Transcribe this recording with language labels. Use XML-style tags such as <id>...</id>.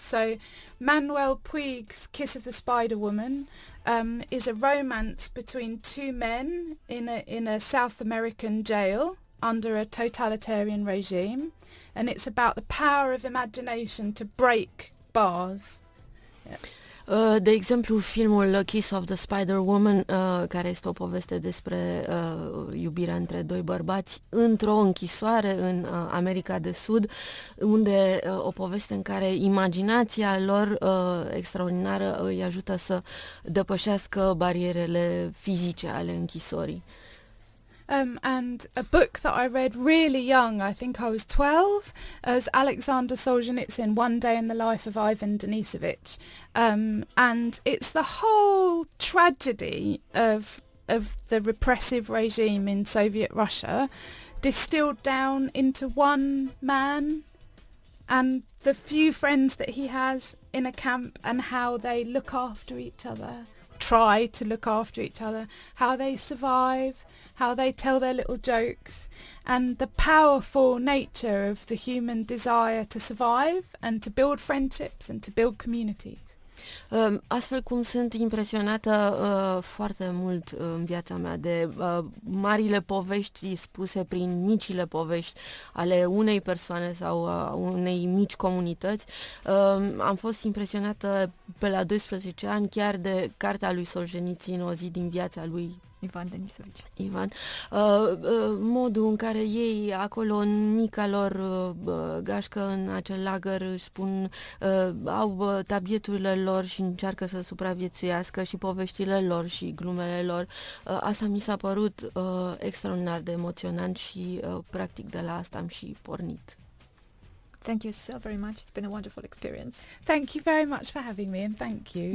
<en>So Manuel Puig's Kiss of the Spider Woman is a romance between two men in a South American jail under a totalitarian regime, and it's about the power of imagination to break bars. Yeah.</en> <ro>De exemplu, filmul Kiss of the Spider Woman, care este o poveste despre iubirea între doi bărbați într-o închisoare în America de Sud, unde o poveste în care imaginația lor extraordinară îi ajută să depășească barierele fizice ale închisorii.</ro> <en>And a book that I read really young, I think I was 12, as Alexander Solzhenitsyn, One Day in the Life of Ivan Denisovich. And it's the whole tragedy of the repressive regime in Soviet Russia distilled down into one man and the few friends that he has in a camp and how they look after each other, try to look after each other, how they survive, how they tell their little jokes, and the powerful nature of the human desire to survive and to build friendships and to build communities.</en> <ro>Astfel cum sunt impresionată foarte mult în viața mea de marile povești spuse prin micile povești ale unei persoane sau unei mici comunități, am fost impresionată pe la 12 ani chiar de cartea lui Solzhenitsyn, O zi din viața lui Ivan, modul în care ei acolo în mica lor gașcă în acel lagăr își spun, au tabieturile lor și încearcă să supraviețuiască și poveștile lor și glumele lor. Asta mi s-a părut extraordinar de emoționant și practic de la asta am și pornit.</ro> <en>Thank you so very much. It's been a wonderful experience. Thank you very much for having me, and thank you.</en>